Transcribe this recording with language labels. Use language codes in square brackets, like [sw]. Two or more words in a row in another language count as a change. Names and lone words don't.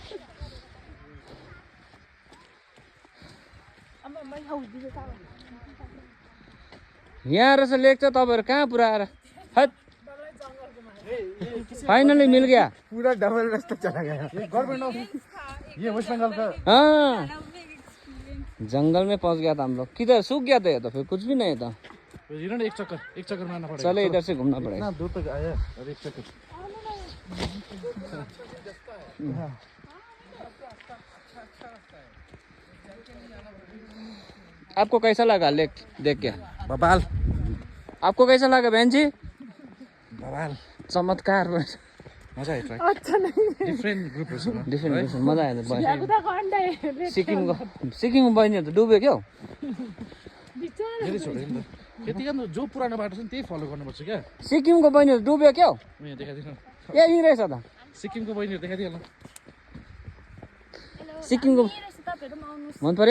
[ne] यहाँ रहेछ लेक चाहिँ तपाईँहरू कहाँ पुऱ्याएर फाइनली [hi] मिल गया। पूरा डबल रास्ता चला गया। [en] Government of [hi] ये वेस्ट बंगाल का। हाँ जंगल में पहुंच गया था हम लोग। किधर सूख गया था ये तो फिर कुछ भी नहीं था। एक चक्कर मारना पड़ेगा। चले इधर से घूमना पड़ेगा। दूर तक आया और एक चक्कर। आपको कैसा लगा लेक देख के? बवाल। आपको कैसा लगा बहन जी? बवाल चमत्कार। [ne] मजा आयो। [hi] अच्छा नहीं [en] different group [ne] डिफरेंट मजा आयो। सिक्किमको बहिनीहरू त डुब्यो क्या। धेरै छोड्यो नि त। यति गर्नु जो पुरानो बाटो छ नि त्यही फलो गर्नुपर्छ क्या। सिक्किमको बहिनीहरू डुब्यो क्या। यहाँ देखाइदिनु। यही रहेछ त सिक्किमको बहिनीहरू देखाइदिनु। सिक्किमको मन पर्यो?